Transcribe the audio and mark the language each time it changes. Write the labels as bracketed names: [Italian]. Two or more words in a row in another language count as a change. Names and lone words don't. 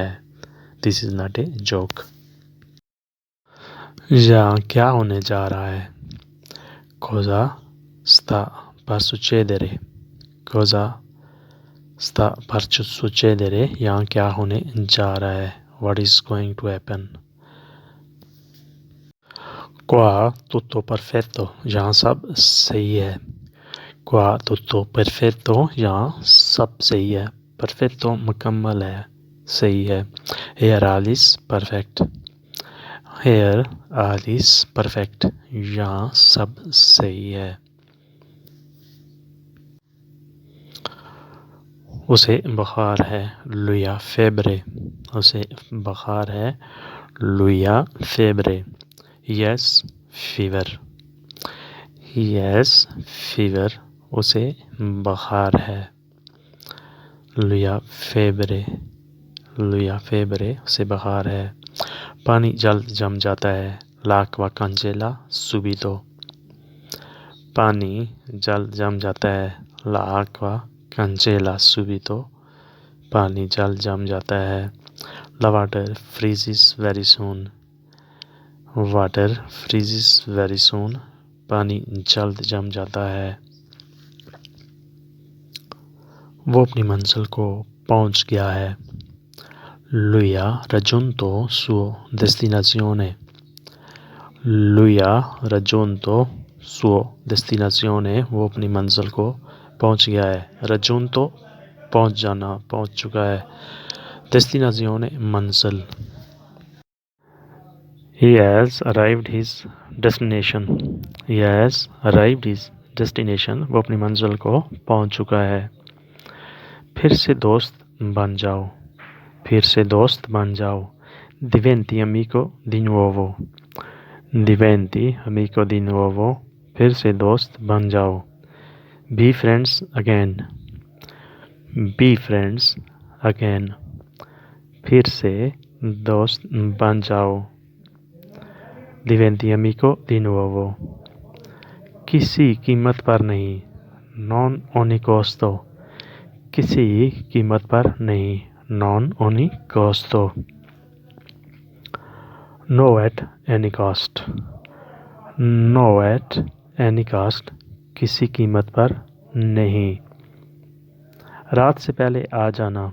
[English] This is not a joke. [Hindi] यहाँ क्या होने जा रहा है? [Italian] Cosa sta per succedere. Cosa sta per succedere, [Hindi] यहाँ क्या होने जा रहा है? [English] What is going to happen? [Italian] Qua tutto perfetto, [Hindi] यहाँ सब सही है। [Italian] Qua tutto perfetto, [Hindi] यहाँ सब सही है। Perfetto मुकम्मल है, सही है। [English] Here all is perfect। Here all is perfect, [Hindi] यहाँ सब सही है। उसे बुखार है। [Italian] Lui ha febbre, [Hindi] उसे बुखार है। [Italian] Lui ha febbre. [English] His fever. His fever, [Hindi] उसे बुखार है। [Italian] Lui ha febbre. Lui ha febbre, [Hindi] उसे बुखार है। पानी जल्द जम जाता है। [Italian] L'acqua congela subito. [Hindi] पानी जल्द जम जाता है। [Italian] L'acqua congela subito, [Hindi] पानी जल्द जम जाता है। [English] The water freezes very soon. Water freezes very soon. वाटर फ्रीजेस वेरी सून, [Hindi] पानी जल्द जम जाता है। वो अपनी मंजिल को पहुंच गया है। [Italian] Lui ha raggiunto suo destinazione. Lui ha raggiunto suo destinazione, [Hindi] वो अपनी मंजिल को पहुंच गया है। रजोंतो पहुंच जाना, पहुंच चुका है। डेस्टिनाzione मंजिल। [English] He has arrived his destination। He has arrived his destination, [Hindi] वो अपनी मंजिल को पहुंच चुका है। फिर से दोस्त बन जाओ। फिर से दोस्त बन जाओ। [Italian] Diventi amico di nuovo। Diventi amico di nuovo, [Hindi] फिर से दोस्त बन जाओ। [English] Be friends again। Be friends again, [Hindi] फिर से दोस्त बन जाओ। [Italian] Diventi amico di nuovo, [Hindi] किसी कीमत पर नहीं। [Italian] Non ogni costo, [Hindi] किसी कीमत पर नहीं। [Italian] Non ogni costo। [English] No at any cost। No at any cost, [Hindi] किसी कीमत पर नहीं। रात से पहले आ जाना।